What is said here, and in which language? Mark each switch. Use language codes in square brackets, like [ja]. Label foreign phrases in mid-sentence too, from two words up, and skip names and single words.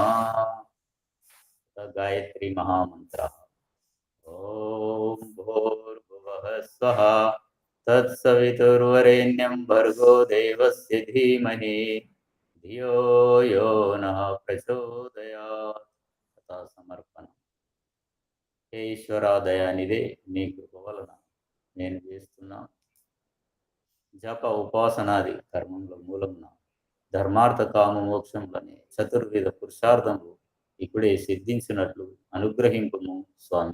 [sa] गायत्री महामन्त्रः ॐ भूर्भुवः स्वः तत्सवितुर्वरेण्यं भर्गो देवस्य धीमहि धियो यो नः प्रचोदयात् तथा [te] సమర్పణ హే ఈశ్వరా దయానిదే నీ కృప వలన నేను చేస్తున్నా జప ఉపాసనాది కర్మంలో మూలంన ధర్మార్థ కామ మోక్షములని చతుర్విధ పురుషార్థములు ఇప్పుడే సిద్ధించినట్లు అనుగ్రహింపుము స్వామి.